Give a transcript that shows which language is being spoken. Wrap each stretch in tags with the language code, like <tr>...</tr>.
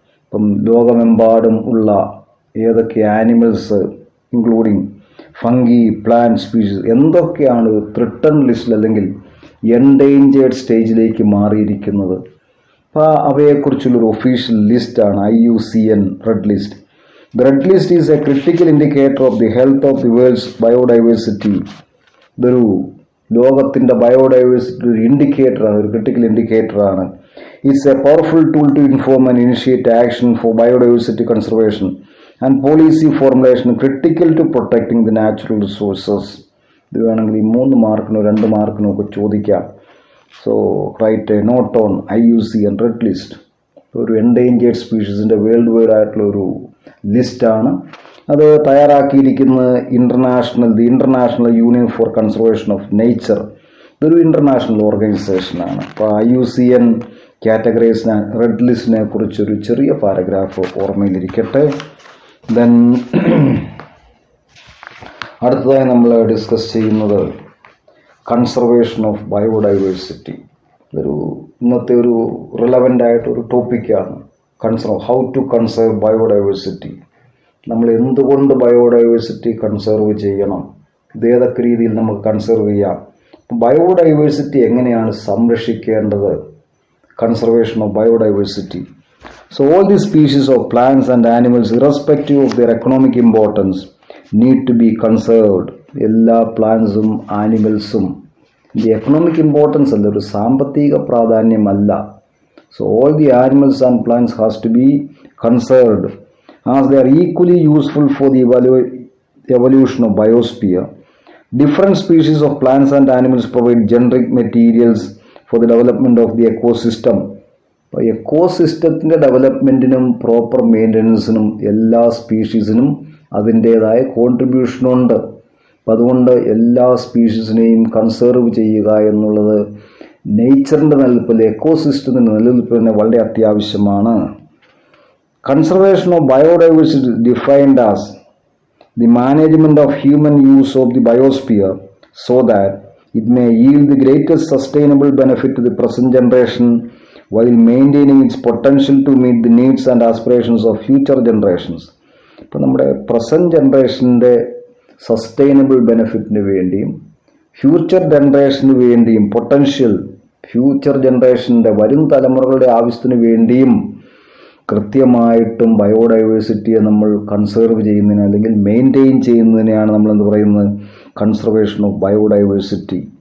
<ml>ഇപ്പം ലോകമെമ്പാടും ഉള്ള ഏതൊക്കെ animals including fungi, plant species എന്തൊക്കെയാണ് ത്രിട്ടൺ ലിസ്റ്റിൽ അല്ലെങ്കിൽ എൻഡേഞ്ചേർഡ് സ്റ്റേജിലേക്ക് മാറിയിരിക്കുന്നത്. അപ്പോൾ അവയെക്കുറിച്ചുള്ളൊരു ഒഫീഷ്യൽ ലിസ്റ്റാണ് IUCN red list.</ml> <en>The red list is a critical indicator of the health of the world's biodiversity.</en> <ml>ഇതൊരു ലോകത്തിൻ്റെ ബയോഡൈവേഴ്സിറ്റി ഒരു ഇൻഡിക്കേറ്ററാണ്, ഒരു critical ഇൻഡിക്കേറ്ററാണ്.</ml> <en>It's a powerful tool to inform and initiate action for biodiversity conservation and policy formulation critical to protecting the natural resources.</en> <ml>ഇത് വേണമെങ്കിൽ ഈ 3 മാർക്കിനോ 2 മാർക്കിനോ ഒക്കെ ചോദിക്കാം.</ml> <en>So write a note on IUCN red list.</en> <ml>ഒരു endangered സ്പീഷീസിൻ്റെ world wide ആയിട്ടുള്ള ഒരു ലിസ്റ്റാണ്. അത് തയ്യാറാക്കിയിരിക്കുന്നത് the international union four conservation of nature. ഇതൊരു ഇൻ്റർനാഷണൽ ഓർഗനൈസേഷനാണ്. അപ്പോൾ IUCN കാറ്റഗറൈസ് റെഡ് ലിസ്റ്റിനെ കുറിച്ചൊരു ചെറിയ പാരഗ്രാഫ് ഓർമ്മയിലിരിക്കട്ടെ. ദെൻ അടുത്തതായി നമ്മൾ ഡിസ്കസ് ചെയ്യുന്നത് കൺസർവേഷൻ ഓഫ് ബയോഡൈവേഴ്സിറ്റി. ഇതൊരു ഇന്നത്തെ ഒരു റിലവൻ്റ് ആയിട്ടൊരു ടോപ്പിക്കാണ്.</ml> <en>How to conserve biodiversity.</en> <ml>നമ്മൾ എന്തുകൊണ്ട് ബയോഡൈവേഴ്സിറ്റി കൺസേർവ് ചെയ്യണം, ഇത് ഏതൊക്കെ രീതിയിൽ നമുക്ക് കൺസേർവ് ചെയ്യാം, ബയോഡൈവേഴ്സിറ്റി എങ്ങനെയാണ് സംരക്ഷിക്കേണ്ടത്, conservation of biodiversity.</ml> <en>So all these species of plants and animals, irrespective of their economic importance, need to be conserved.</en> <ml>എല്ലാ പ്ലാന്റ്സും ആനിമൽസും ഈ എക്കണോമിക് ഇമ്പോർട്ടൻസ് അല്ല, ഒരു സാമ്പത്തിക പ്രാധാന്യമല്ല.</ml> <en>So all the animals and plants has to be conserved as they are equally useful for the evolution of biosphere. Different species of plants and animals provide generic materials for the development of the ecosystem.</en> <ml>അപ്പോൾ എക്കോസിസ്റ്റത്തിൻ്റെ ഡെവലപ്മെൻറ്റിനും proper മെയിൻ്റനൻസിനും എല്ലാ സ്പീഷീസിനും അതിൻ്റേതായ കോൺട്രിബ്യൂഷനുണ്ട്. അപ്പം അതുകൊണ്ട് എല്ലാ സ്പീഷീസിനെയും conserve ചെയ്യുക എന്നുള്ളത് നേച്ചറിൻ്റെ നിലനിൽപ്പിൽ, എക്കോസിസ്റ്റത്തിൻ്റെ നിലനിൽപ്പിന് വളരെ അത്യാവശ്യമാണ്.</ml> <en>Conservation of biodiversity defined as the management of human use of the biosphere so that it may yield the greatest sustainable benefit to the present generation while maintaining its potential to meet the needs and aspirations of future generations.</en> <ml>ഇപ്പോൾ നമ്മുടെ present ജനറേഷൻ്റെ sustainable ബെനിഫിറ്റിന് വേണ്ടിയും future ജനറേഷന് വേണ്ടിയും future ജനറേഷൻ്റെ വരും തലമുറകളുടെ ആവശ്യത്തിന് വേണ്ടിയും കൃത്യമായിട്ടും ബയോഡൈവേഴ്സിറ്റിയെ നമ്മൾ കൺസേർവ് ചെയ്യുന്നതിന് അല്ലെങ്കിൽ മെയിൻറ്റെയിൻ ചെയ്യുന്നതിനെയാണ് നമ്മൾ എന്ത് പറയുന്നത്, കൺസർവേഷൻ ഓഫ് ബയോഡൈവേഴ്സിറ്റി.</ml>